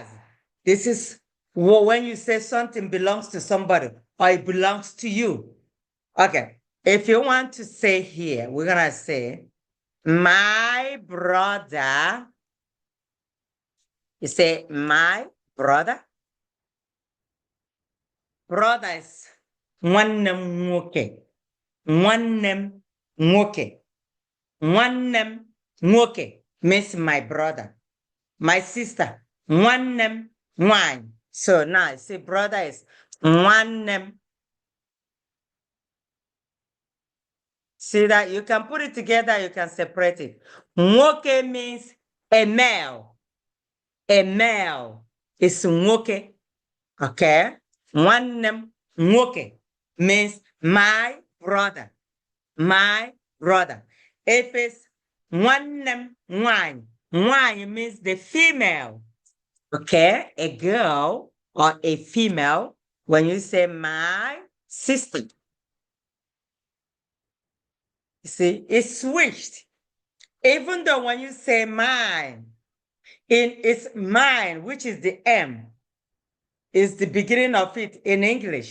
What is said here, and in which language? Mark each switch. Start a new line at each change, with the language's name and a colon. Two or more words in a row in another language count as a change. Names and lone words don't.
English: This is when you say something belongs to somebody or it belongs to you. Okay. If you want to say here, we're going to say, my brother. You say, my brother. Brother is
Igbo: nwannem nwoke. Nwannem nwoke. Nwannem nwoke
English: means my brother. My sister,
Igbo: nwannem nwanyị.
English: So now, see, brother is nwannem. See that? You can put it together, you can separate it. Nwoke means a male. A male is nwoke. Okay?
Igbo: Nwannem nwoke
English: means my brother. My brother. If it's
Igbo: nwannem nwanyị,
English: nwanyị means the female. Okay? A girl or a female. When you say my sister. You see, it's switched. Even though when you say mine, it's mine, which is the M, is the beginning of it in English.